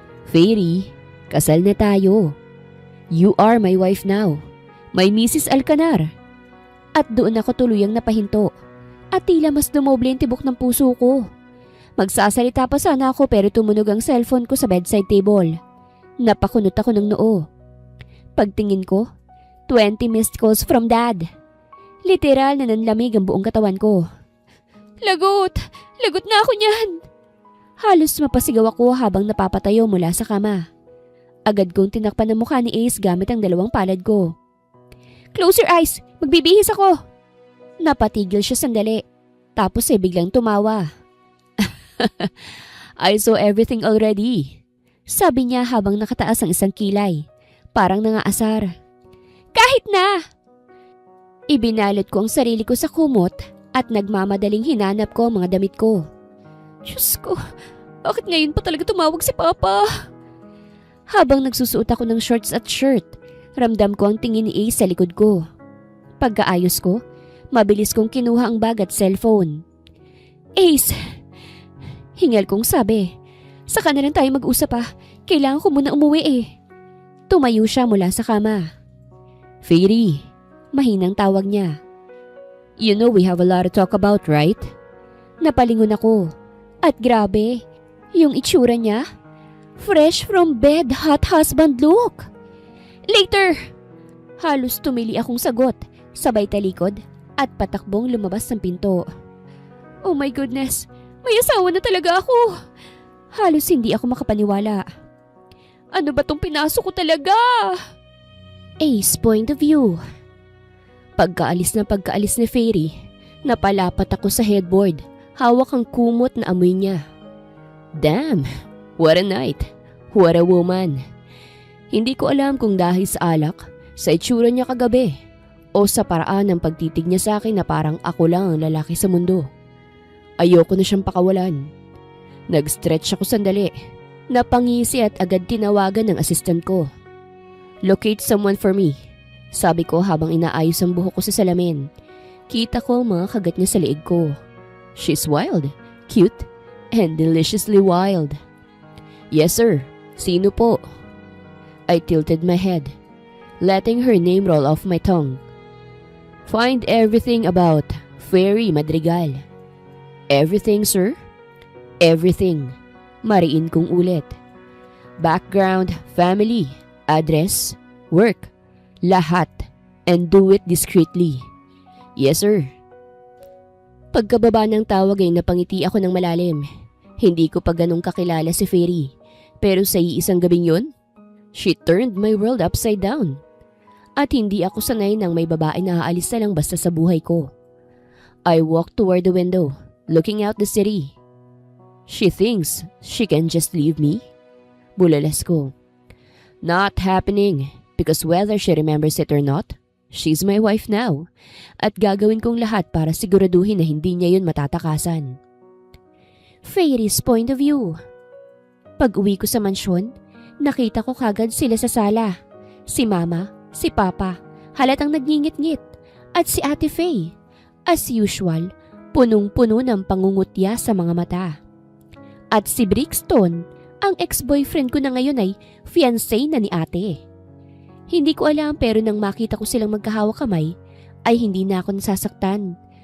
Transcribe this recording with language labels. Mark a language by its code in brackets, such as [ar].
[en] Fairy, [tl] kasal na tayo. [en] You are my wife now. My Mrs. Alcanar. [tl] At doon ako tuluyang napahinto. At tila mas dumoble ang tibok ng puso ko. Magsasalita pa sana ako pero tumunog ang cellphone ko sa bedside table. Napakunot ako ng noo. Pagtingin ko, [en] 20 missed calls from Dad. [tl] Literal na nanlamig ang buong katawan ko. Lagot! Lagot na ako niyan! Halos mapasigaw ako habang napapatayo mula sa kama. Agad kong tinakpan ang mukha ni Ace gamit ang dalawang palad ko. [en] Close your eyes! [tl] Magbibihis ako! Napatigil siya sandali. Tapos ay biglang tumawa. [en] I saw everything already. [tl] Sabi niya habang nakataas ang isang kilay. Parang nangaasar. Kahit na! Ibinalot ko ang sarili ko sa kumot at nagmamadaling hinanap ko ang mga damit ko. Diyos ko, bakit ngayon pa talaga tumawag si Papa? Habang nagsusuot ako ng shorts at shirt, ramdam ko ang tingin ni Ace sa likod ko. Pagkaayos ko, mabilis kong kinuha ang bag at cellphone. Ace! Hingal kong sabi. Saka na lang tayo mag-usap ah. Kailangan ko muna umuwi eh. Tumayo siya mula sa kama. Fairy, mahinang tawag niya. [en] You know we have a lot to talk about, right? [tl] Napalingon ako. At grabe, yung itsura niya. [en] Fresh from bed, hot husband look. [tl] Later! Halos tumili akong sagot, sabay talikod at patakbong lumabas ng pinto. [en] Oh my goodness, [tl] may asawa na talaga ako. Halos hindi ako makapaniwala. Ano ba tong pinasok ko talaga? [en] Ace point of view. [tl] Pagkaalis ni Fairy, napalapat ako sa headboard, hawak ang kumot na amoy niya. [en] Damn, what a night, what a woman. [tl] Hindi ko alam kung dahil sa alak, sa itsura niya kagabi, o sa paraan ng pagtitig niya sa akin na parang ako lang ang lalaki sa mundo. Ayoko na siyang pakawalan. Nag-stretch ako sandali, napangisi at agad tinawagan ng assistant ko. [en] Locate someone for me, [tl] sabi ko habang inaayos ang buhok ko sa salamin. Kita ko ang mga kagat niya sa leeg ko. [en] She's wild, cute, and deliciously wild. Yes sir, [tl] sino po? [en] I tilted my head, letting her name roll off my tongue. Find everything about Fairy Madrigal. Everything, sir? Everything. [tl] Mariin kong ulit. [en] Background, family, address, work, lahat. And do it discreetly. Yes, sir. [tl] Pagkababa ng tawag ay napangiti ako ng malalim. Hindi ko pa ganong kakilala si Fairy. Pero sa iisang gabing yun, [en] she turned my world upside down. [tl] At hindi ako sanay nang may babae na aalis na lang basta sa buhay ko. [en] I walked toward the window, looking out the city. She thinks she can just leave me? [tl] Bulalas ko. [en] Not happening, because whether she remembers it or not, she's my wife now. [tl] At gagawin kong lahat para siguraduhin na hindi niya yun matatakasan. [en] Fairy's point of view. [tl] Pag-uwi ko sa mansyon, nakita ko kagad sila sa sala. Si Mama, si Papa, halatang nagngingit-ngit, at si Ate Faye. As usual, punong-puno ng pangungutya sa mga mata. At si Brixton, ang ex-boyfriend ko na ngayon ay fiancé na ni ate. Hindi ko alam pero nang makita ko silang magkahawak kamay, ay hindi na ako nasasaktan.